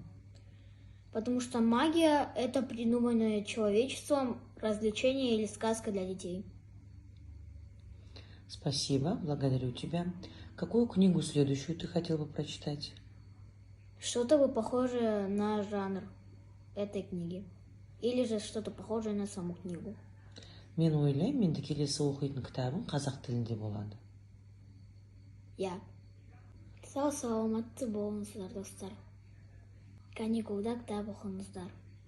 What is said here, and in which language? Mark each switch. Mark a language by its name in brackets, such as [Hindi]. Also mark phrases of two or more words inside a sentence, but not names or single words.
[Russian] Потому что магия – это придуманное человечеством развлечение или сказка для детей. Спасибо, благодарю тебя. Какую книгу следующую ты хотел бы прочитать? Что-то бы похожее на жанр этой книги. Или же что-то похожее на саму книгу. [Kazakh] Мен ойлаймын, енді келесі оқитын кітабым қазақ тілінде болады. [Russian] Я. [Kazakh] Сау саламатты болыңыздар, достар. Каникулда кітап оқыңыздар.